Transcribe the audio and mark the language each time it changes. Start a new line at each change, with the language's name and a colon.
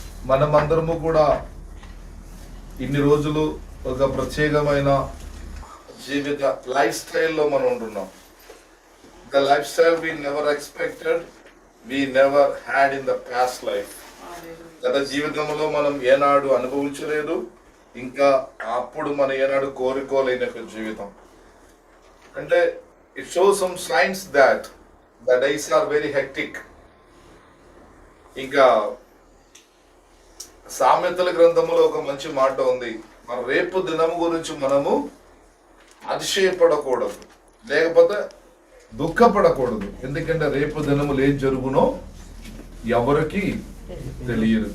Telugu: మనమందరము కూడా ఇన్ని రోజులు ఒక ప్రత్యేకమైన జీవిత లైఫ్ స్టైల్లో మనం ఉంటున్నాం.
English: The life style we never expected, we never had in the past life.
Telugu: గత జీవితంలో మనం ఏనాడు అనుభవించలేదు, ఇంకా అప్పుడు మనం ఏనాడు కోరుకోలేని జీవితం.
English: అంటే it shows some signs that the days are very hectic.
Telugu: ఇంకా సామెతల గ్రంథములో ఒక మంచి మాట ఉంది, మన రేపు దినము గురించి మనము అతిశయపడకూడదు, లేకపోతే దుఃఖపడకూడదు. ఎందుకంటే రేపు దినములు ఏం జరుగునో ఎవరికి తెలియదు.